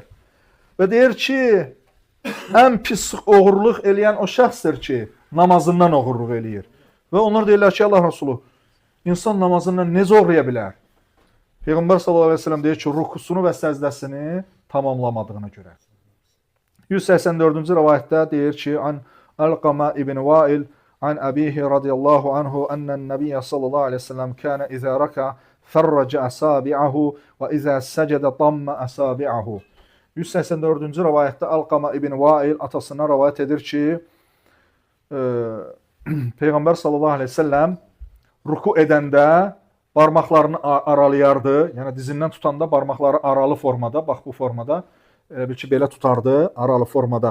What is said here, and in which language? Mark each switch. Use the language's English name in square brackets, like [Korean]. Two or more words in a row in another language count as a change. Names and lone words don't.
[Azerbaijani] Və deyir ki, ən pis oğurluq eləyən o şəxsdir ki, namazından oğurluq eləyir. Və onlar deyirlər ki, Allah Resulü, insan namazından necə oğruya bilər? Peyğəmbər [Arabic] صلى الله عليه وسلم [Azerbaijani] deyir ki, rukusunu və səzdəsini tamamlamadığına görə. 184-cü rivayətdə deyir ki, [Arabic] عن علقمة بن وائل عن أبيه رضي الله عنه أن النبي صلى الله عليه وسلم كان إذا ركع فرج أصابعه وإذا سجد ضم أصابعه. [Azerbaijani] 184-cü rivayətdə Alqama ibn Vail atasına rivayət edir ki, Peyğəmbər [Arabic] صلى الله عليه وسلم [Azerbaijani] ruku edəndə barmaqlarını aralayardı. Yəni dizindən tutanda barmaqları aralı formada, bax bu formada, bil ki belə tutardı, aralı formada.